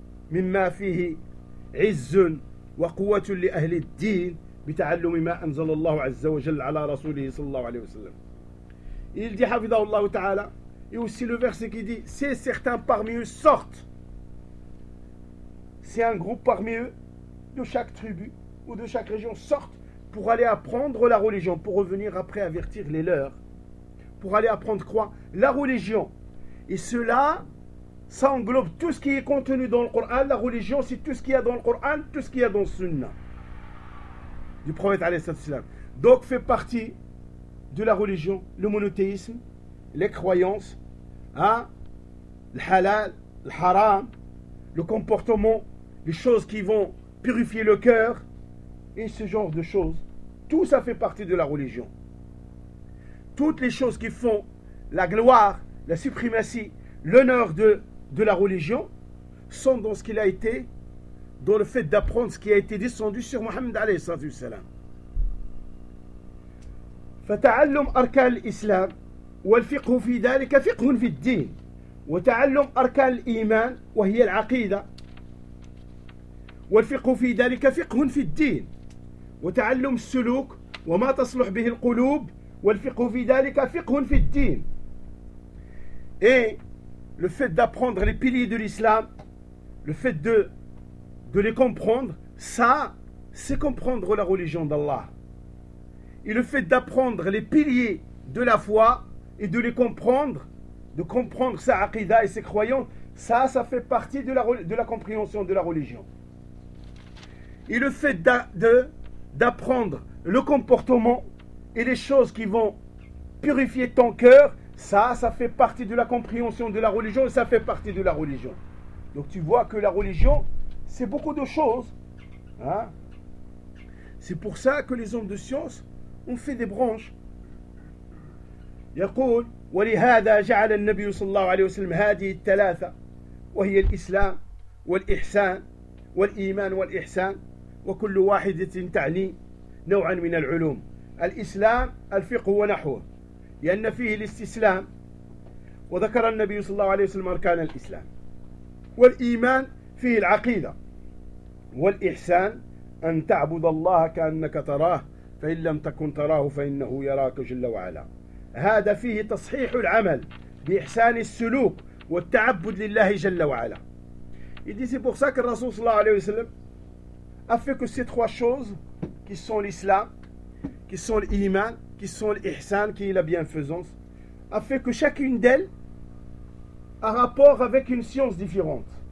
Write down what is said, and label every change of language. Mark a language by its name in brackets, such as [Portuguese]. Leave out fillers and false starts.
[Arabic] مما فيه عز وقوة لأهل الدين بتعلم ما أنزل الله عز وجل على رسوله صلى الله عليه وسلم يلدي حفظه الله تعالى [French] Et aussi le verset qui dit, si certains parmi eux sortent, si un groupe parmi eux, de chaque tribu ou de chaque région, sortent pour aller apprendre la religion, pour revenir après avertir les leurs, pour aller apprendre quoi ? La religion. Et cela, ça englobe tout ce qui est contenu dans le Coran. La religion, c'est tout ce qu'il y a dans le Coran, tout ce qu'il y a dans le Sunna du prophète alayhi sallam. Donc fait partie de la religion, le monothéisme. Les croyances, hein, le halal, le haram, le comportement, les choses qui vont purifier le cœur, et ce genre de choses, tout ça fait partie de la religion. Toutes les choses qui font la gloire, la suprématie, l'honneur de la religion, sont dans ce qu'il a été, dans le fait d'apprendre ce qui a été descendu sur Mohammed alayhi salatu wassalam. [Arabic] فتعلم أركان الإسلام والفقه في ذلك فقه في الدين وتعلم أركان الإيمان وهي العقيدة والفقه في ذلك فقه في الدين وتعلم السلوك وما تصلح به القلوب والفقه في ذلك فقه في الدين [French] et le fait d'apprendre les piliers de l'islam, le fait de les comprendre, ça c'est comprendre la religion d'Allah. Et le fait d'apprendre les piliers de la foi et de les comprendre, de comprendre sa aqidah et ses croyances, ça, ça fait partie de la compréhension de la religion. Et le fait d'apprendre le comportement et les choses qui vont purifier ton cœur, ça, ça fait partie de la compréhension de la religion et ça fait partie de la religion. Donc tu vois que la religion, c'est beaucoup de choses. Hein? C'est pour ça que les hommes de science on fait des branches. [Arabic] يقول ولهذا جعل النبي صلى الله عليه وسلم هذه الثلاثة وهي الإسلام والإحسان والإيمان والإحسان وكل واحدة تعني نوعا من العلوم. الإسلام الفقه ونحوه لأن فيه الاستسلام وذكر النبي صلى الله عليه وسلم أركان الإسلام والإيمان فيه العقيدة والإحسان أن تعبد الله كأنك تراه فإن لم تكن تراه فإنه يراك جل وعلا. هذا فيه تصحيح العمل بإحسان السلوك والتعبد لله جل وعلا. [French] Il dit c'est pour ça que le Rasoul sallallahu alayhi wa sallam a fait que ces trois choses qui sont l'islam, qui sont l'iman, qui sont l'ihsan, qui est la bienfaisance, a fait que chacune d'elles a rapport avec une science différente.